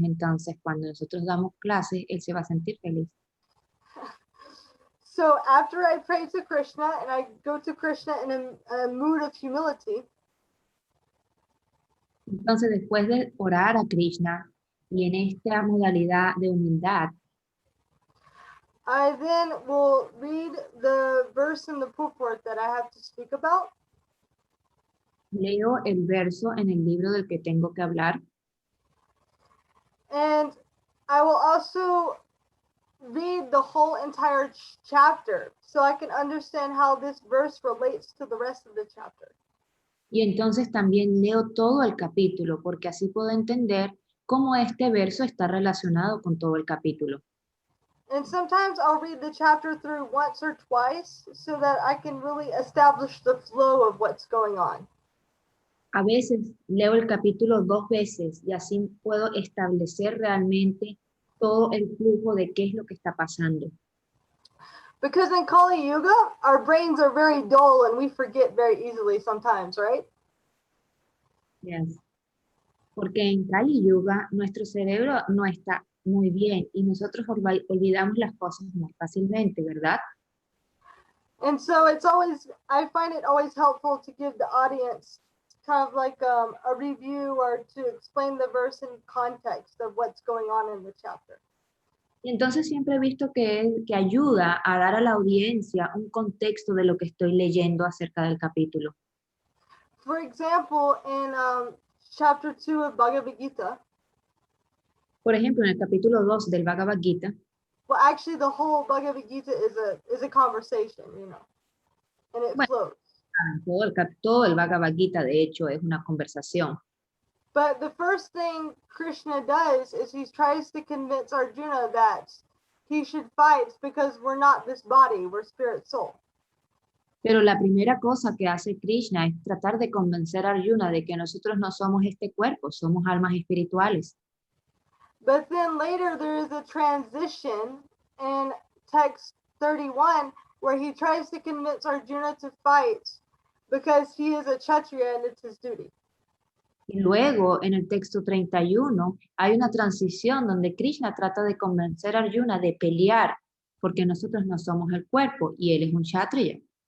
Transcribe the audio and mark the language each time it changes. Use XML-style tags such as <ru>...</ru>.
<es>Entonces, cuando nosotros damos clases, él se va a sentir feliz.</es> <en>So after I pray to Krishna and I go to Krishna in a mood of humility,</en> <es>entonces, después de orar a Krishna y en esta modalidad de humildad,</es> <en>I then will read the verse in the purport that I have to speak about.</en> <es>leo el verso en el libro del que tengo que hablar.</es> <en>And I will also read the whole entire chapter so I can understand how this verse relates to the rest of the chapter.</en> <es>Y entonces también leo todo el capítulo, porque así puedo entender cómo este verso está relacionado con todo el capítulo.</es> <en>And sometimes I'll read the chapter through once or twice so that I can really establish the flow of what's going on.</en> <es>A veces leo el capítulo 2 veces y así puedo establecer realmente todo el flujo de qué es lo que está pasando.</es> <en>Because in Kali Yuga, our brains are very dull and we forget very easily sometimes, right? Yes.</en> <es>Porque en Kali Yuga nuestro cerebro no está muy bien y nosotros olvidamos las cosas más fácilmente, ¿verdad?</es> <en>And so it's always, I find it always helpful to give the audience kind of like a review or to explain the verse in context of what's going on in the chapter.</en> <es>Y entonces siempre he visto que ayuda a dar a la audiencia un contexto de lo que estoy leyendo acerca del capítulo.</es> <en>For example, in chapter 2 of Bhagavad Gita,</en> <es>por ejemplo, en el capítulo 2 del Bhagavad Gita,</es> <en>well, actually the whole Bhagavad Gita is a conversation, you know, and it flows.</en> <es>Todo el Bhagavad Gita, de hecho, es una conversación.</es> <en>But the first thing Krishna does is he tries to convince Arjuna that he should fight because we're not this body, we're spirit soul.</en> <es>Pero la primera cosa que hace Krishna es tratar de convencer a Arjuna de que nosotros no somos este cuerpo, somos almas espirituales.</es> <en>But then later there is a transition in text 31 where he tries to convince Arjuna to fight because he is a Kshatriya and it's his duty.</en> <es>Y luego, en el texto 31, hay una transición donde Krishna trata de convencer a Arjuna de pelear, porque nosotros no somos el cuerpo y él es un kshatriya.</es>